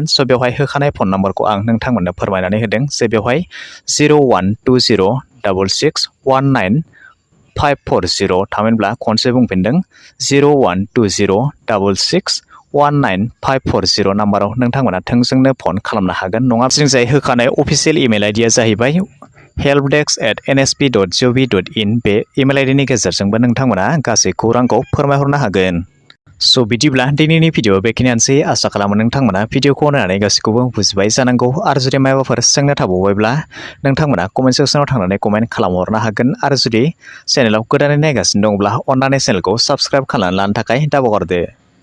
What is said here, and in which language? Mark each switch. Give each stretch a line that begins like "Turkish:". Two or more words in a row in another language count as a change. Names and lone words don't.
Bodo: स' बेवहाय होखानाय फन नाम्बारखौ आं नोंथांमोननो फोरमायनानै होदों जे बेवहाय 01206661954 थामहिनब्ला खनसे बुंफिनदों 01206661954 नाम्बाराव नोंथांमोना थोंजोंनो फन खालामनो हागोन। नङाब्ला जों जाय होखानाय अफिसियेल इमेल आइडिया जाहैबाय helpdesk@nsp.gov.in बे इमेल आइडिनि गेजेरजोंबो नोंथांमोना गासै खौरांखौ फोरमायहरनो हागोन। स' बिदिब्ला दिनैनि भिडिअ बेखिनियानोसै। आसा खालामो नोंथांमोना भिडिअखौ नायनानै गासैखौबो बुजिबाय जानांगौ आरो जुदि माबाफोर सोंनो थाबावबायब्ला नोंथांमोना कमेन्ट सेक्सनाव थांनानै कमेन्ट खालामहरनो हागोन आरो जुदि चेनेलाव गोदानै नायगासिनो दङब्ला अन्नानै चेनेलखौ साबस्क्राइब खालामनानै लानो थाखाय दाबावगारदो।